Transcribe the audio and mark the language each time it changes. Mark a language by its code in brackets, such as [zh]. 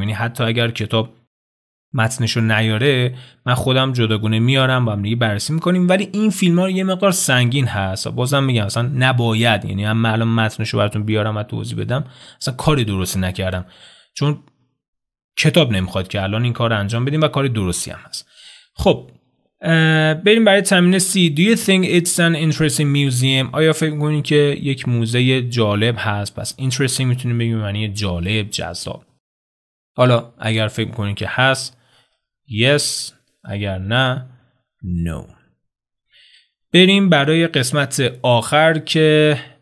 [fa] یعنی حتی اگر کتاب متنشو نیاره، من خودم جداگونه میارم با هم دیگه بررسی می‌کنیم. ولی این فیلم‌ها یه مقدار سنگین هست. بازم میگم مثلا نباید، یعنی من الان متنشو براتون بیارم و توضیح بدم، مثلا کاری درستی نکردم، چون کتاب نمیخواد که الان این کار رو انجام بدیم و کار درستی هم هست. خب بریم برای تمرین C. [en] Do you think it's an interesting museum? [fa] آیا فکر می‌کنید که یک موزه جالب هست؟ پس interesting میتونیم بگیم معنی جالب، جذاب. حالا اگر فکر می‌کنید که هست yes، اگر نه no. بریم برای قسمت آخر که